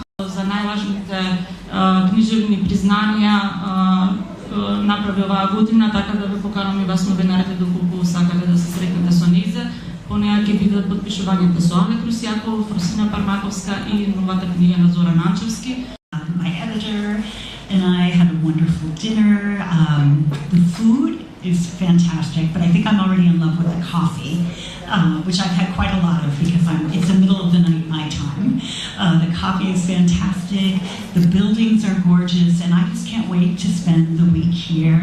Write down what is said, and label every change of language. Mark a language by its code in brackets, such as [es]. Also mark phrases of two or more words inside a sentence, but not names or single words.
[mk] За најважните книжевни признанија направи оваа година, така да ве поканувам и вас новинарите доколку сакате да се сретнете со нејзе. По неја ќе бидат подпишувањето со Ане Крусјаков, Росина Пармаковска и новата книга на Зоран Анчевски. [en] My editor and I had a wonderful dinner. The food is fantastic, but I think I'm already in love with the coffee, which I've had quite a lot of because it's the middle of the night my time. The coffee is fantastic, the buildings are gorgeous, and I just can't wait to spend the week here.